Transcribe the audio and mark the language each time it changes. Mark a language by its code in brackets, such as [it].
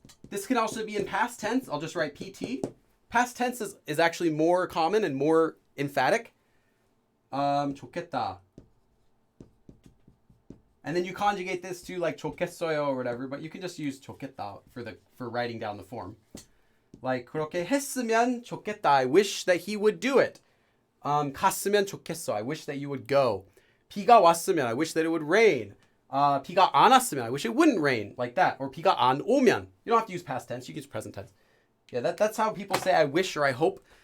[en] This can also be in past tense. I'll just write PT. Past tense is actually more common and more emphatic. [ko] 좋겠다. [en] And then you conjugate this to like [ko] 좋겠어요 [en] or whatever, but you can just use [ko] 좋겠다 [en] for writing down the form. Like [ko] 그렇게 했으면 좋겠다. [en] I wish that he would do it. [ko] 갔으면 좋겠어. [en] I wish that you would go. [ko] 비가 왔으면. [en] I wish that it would rain. [ko] 비가 안 왔으면. [en] I wish it wouldn't rain. Like that. Or [ko] 비가 안 오면. [en] You don't have to use past tense. You can use present tense. Yeah, that's how people say I wish or I hope.